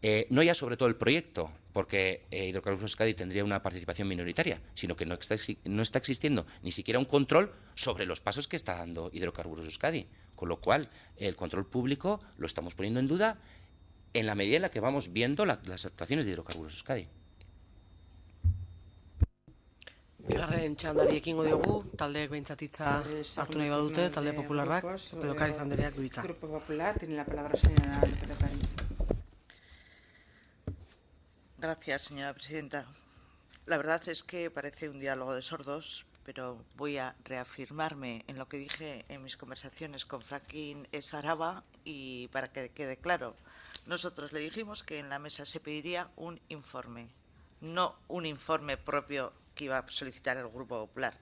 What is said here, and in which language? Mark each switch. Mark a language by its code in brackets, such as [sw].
[es] No ya sobre todo el proyecto, porque Hidrocarburos Euskadi tendría una participación minoritaria, sino que no está existiendo ni siquiera un control sobre los pasos que está dando Hidrocarburos Euskadi. Con lo cual, el control público lo estamos poniendo en duda en la medida en la que vamos viendo las actuaciones de Hidrocarburos Euskadi. [eu] Bigarren txandari ekingo diogu, taldeek behintzat hitza hartu nahi badute, talde popularrak, López de Ocariz andreak du hitza. [es] Grupo Popular, tiene la palabra señora López de Ocariz. Gracias, señora presidenta. La verdad es que parece un diálogo de sordos, pero voy a reafirmarme en lo que dije en mis conversaciones con Fracking Araba y para que quede claro, nosotros le dijimos que en la mesa se pediría un informe, no un informe propio que iba a solicitar el Grupo Popular.